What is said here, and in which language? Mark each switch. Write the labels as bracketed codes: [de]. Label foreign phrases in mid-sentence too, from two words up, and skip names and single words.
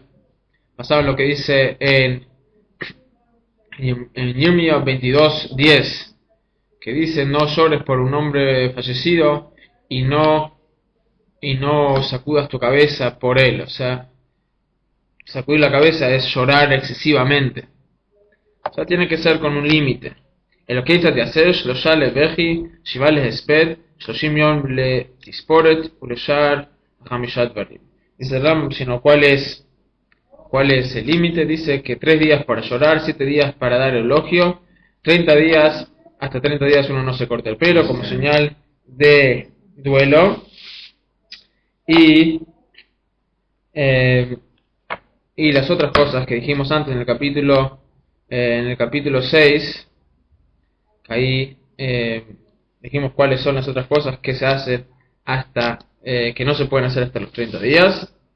[es] Basado en lo que dice en Yirmiyah 22:10, que dice, no llores por un hombre fallecido y no sacudas tu cabeza por él. O sea, sacudir la cabeza es llorar excesivamente. O sea, tiene que ser con un límite. El que te hacer, [he] שלשה לבכי, שבעה להספד, שלשים יום לתספורת, ולשאר חמשת הדברים. [es] Dice el Ram, sino ¿cuál es el límite? Dice que 3 días para llorar, 7 días para dar elogio, 30 días, hasta 30 días uno no se corta el pelo como señal de duelo, y las otras cosas que dijimos antes en el capítulo 6, ahí dijimos cuáles son las otras cosas que se hacen hasta que no se pueden hacer hasta los 30 días.